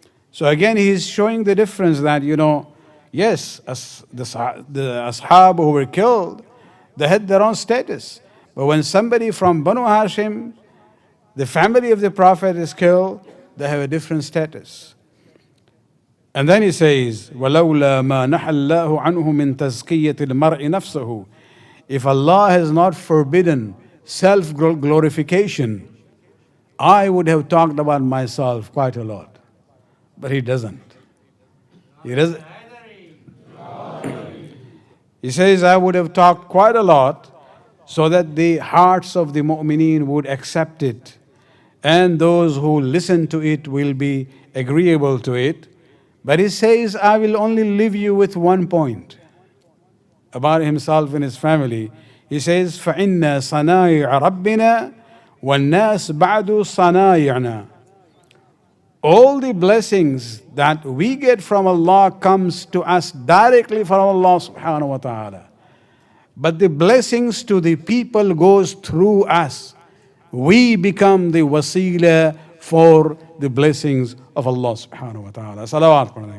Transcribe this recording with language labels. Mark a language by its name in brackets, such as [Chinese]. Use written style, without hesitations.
[English] So again, he's showing the difference that, yes, the ashab who were killed, they had their own status. But when somebody from Banu Hashim, the family of the Prophet, is killed, they have a different status. [Arabic] And then he says, وَلَوْلَا مَا نَحَى اللَّهُ عَنْهُ مِنْ تَزْكِيَّةِ الْمَرْءِ نَفْسَهُ. [English] If Allah has not forbidden self-glorification, I would have talked about myself quite a lot. But He doesn't. He doesn't. He says, I would have talked quite a lot so that the hearts of the mu'mineen would accept it, and those who listen to it will be agreeable to it. But he says, I will only leave you with one point about himself and his family. [Arabic] He says, فَإِنَّ صَنَائِعَ رَبِّنَا وَالنَّاسِ بَعْدُ صَنَائِعْنَا. [English] All the blessings that we get from Allah comes to us directly from Allah subhanahu wa ta'ala. But the blessings to the people goes through us. We become the wasila for the blessings of Allah subhanahu wa ta'ala. Salawat.